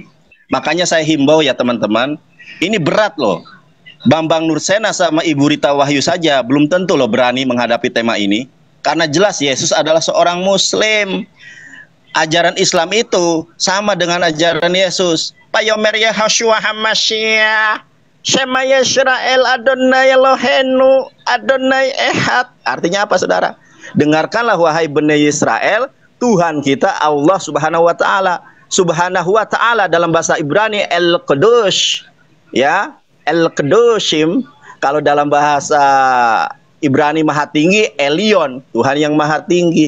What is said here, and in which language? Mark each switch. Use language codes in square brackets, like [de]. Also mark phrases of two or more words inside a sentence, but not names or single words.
[id] Makanya saya himbau ya teman-teman, ini berat loh. Bambang Nursena sama Ibu Rita Wahyu saja belum tentu loh berani menghadapi tema ini. Karena jelas Yesus adalah seorang Muslim. Ajaran Islam itu sama dengan ajaran Yesus. [he] ויאמר ישוע המשיח, שמע ישראל אדוני אלוהינו אדוני אחד. [id] Artinya apa, saudara? Dengarkanlah wahai Bani Israel, Tuhan kita Allah [ar] سبحانه وتعالى. سبحانه وتعالى [id] dalam bahasa Ibrani El-Qudush, ya. El-Kedoshim, kalau dalam bahasa Ibrani Maha Tinggi, Elion, Tuhan yang Maha Tinggi.